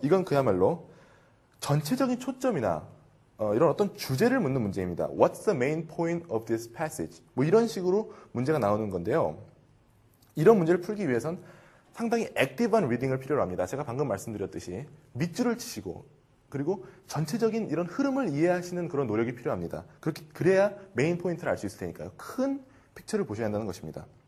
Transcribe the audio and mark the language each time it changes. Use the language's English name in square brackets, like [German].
[Korean] 이건 그야말로 전체적인 초점이나 이런 어떤 주제를 묻는 문제입니다. [English] What's the main point of this passage? [Korean] 뭐 이런 식으로 문제가 나오는 건데요. 이런 문제를 풀기 위해선 상당히 액티브한 리딩을 필요로 합니다. 제가 방금 말씀드렸듯이 밑줄을 치시고 그리고 전체적인 이런 흐름을 이해하시는 그런 노력이 필요합니다. 그래야 메인 포인트를 알 수 있을 테니까요. 큰 픽처를 보셔야 한다는 것입니다.